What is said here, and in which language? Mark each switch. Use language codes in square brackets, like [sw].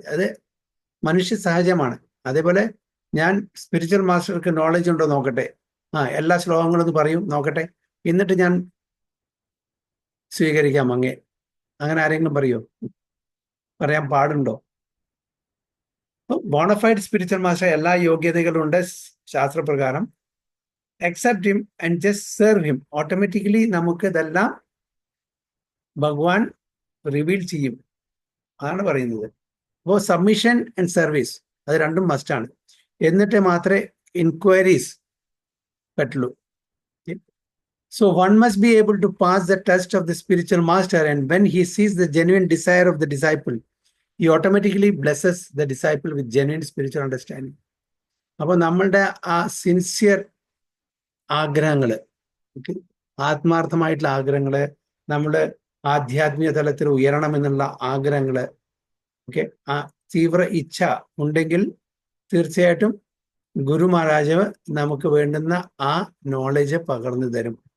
[ml] അത് മനുഷ്യ സഹജമാണ്. അതേപോലെ ഞാൻ സ്പിരിച്വൽ മാസ്റ്റർക്ക് നോളജ് ഉണ്ടോ നോക്കട്ടെ, എല്ലാ ശ്ലോകങ്ങളൊന്ന് പറയും നോക്കട്ടെ, എന്നിട്ട് ഞാൻ സ്വീകരിക്കാം അങ്ങേ. അങ്ങനെ ആരെങ്കിലും പറയുമോ? പറയാൻ പാടുണ്ടോ? ബോണഫൈഡ് സ്പിരിച്വൽ മാസ്റ്റർ എല്ലാ യോഗ്യതകളും ഉണ്ട് ശാസ്ത്രപ്രകാരം. [en] accept him and just serve him. [ml] Automatically നമുക്ക് ഇതെല്ലാം ഭഗവാൻ റിവീൽ ചെയ്യും. അതാണ് പറയുന്നത്. അപ്പോൾ സബ്മിഷൻ ആൻഡ് സർവീസ് അത് രണ്ടും മസ്റ്റാണ്. എന്നിട്ട് മാത്രമേ ഇൻക്വയറീസ് പറ്റുള്ളൂ. [en] So one must be able to pass the test of the spiritual master, and when he sees the genuine desire of the disciple, he automatically blesses the disciple with genuine spiritual understanding. [ml] അപ്പോൾ നമ്മളുടെ ആ sincere ആഗ്രഹങ്ങൾ, ആത്മാർത്ഥമായിട്ടുള്ള ആഗ്രഹങ്ങൾ, നമ്മുടെ ആധ്യാത്മിക തലത്തിൽ ഉയരണമെന്നുള്ള ആഗ്രഹങ്ങൾ, ആ തീവ്ര ഇച്ഛ ഉണ്ടെങ്കിൽ തീർച്ചയായിട്ടും ഗുരു മഹാരാജ് നമുക്ക് വേണ്ടുന്ന ആ നോളജ് പകർന്നു തരും.